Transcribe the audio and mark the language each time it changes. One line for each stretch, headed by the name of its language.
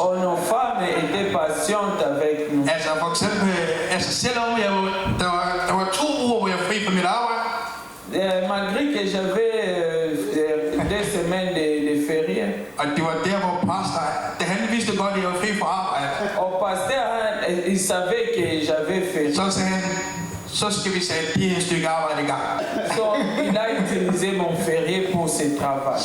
Danish: Og
French: nos femmes étaient patientes avec nous.
Danish: Altså for eksempel, selvom der var 2 uger, hvor jeg fri fra mit arbejde.
French: Malgré que j'avais 2 semaines de ferie.
Danish: Og det var der, hvor pastor, han vidste godt, at jeg var fri fra arbejde. Og
French: pasteur, il savait que j'avais ferie.
Danish: Så sagde han, så skal vi sætte et stykke arbejde i gang. Så
French: il a utilisé mon férié pour ce travail.